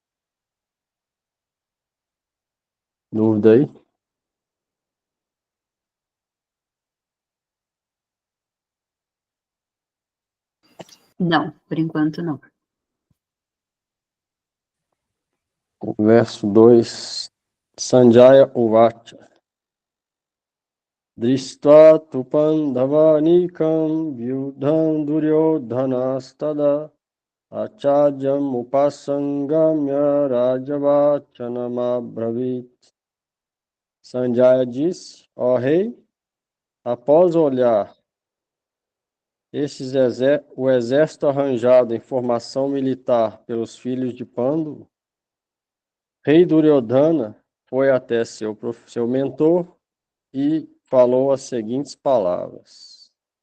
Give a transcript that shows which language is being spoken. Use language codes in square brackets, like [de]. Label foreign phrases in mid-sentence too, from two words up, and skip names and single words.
[pt] Dúvida aí? Não, por enquanto não. Verso 2. [sa] सञ्जय उवाच. दृष्ट्वा तु पाण्डवानीकं व्यूढं दुर्योधनस्तदा आचार्यम् उपसङ्गम्य राजवचनम् अब्रवीत्. [pt] Sanjaya disse, ó rei, após olhar o exército arranjado em formação militar pelos filhos de Pandu, rei Duryodhana foi até seu mentor e falou as seguintes palavras.